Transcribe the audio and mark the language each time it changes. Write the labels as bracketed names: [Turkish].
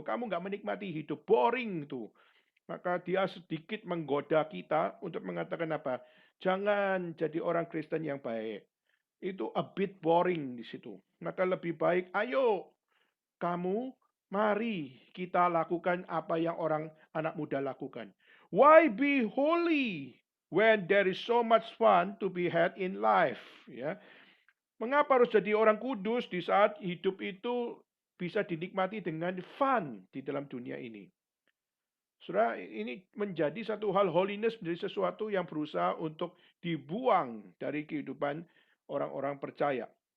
[Indonesian] Kamu nggak menikmati hidup. [English] Boring tuh. [Indonesian] Maka dia sedikit menggoda kita untuk mengatakan apa? Jangan jadi orang Kristen yang baik. Itu [English] a bit boring [Indonesian] di situ. Maka lebih baik, ayo kamu, mari kita lakukan apa yang orang anak muda lakukan. [English] Why be holy when there is so much fun to be had in life? [Indonesian] Ya. Mengapa harus jadi orang kudus di saat hidup itu bisa dinikmati dengan [English] fun [Indonesian] di dalam dunia ini? Saudara, ini menjadi satu hal, holiness menjadi sesuatu yang berusaha untuk dibuang dari kehidupan orang-orang percaya.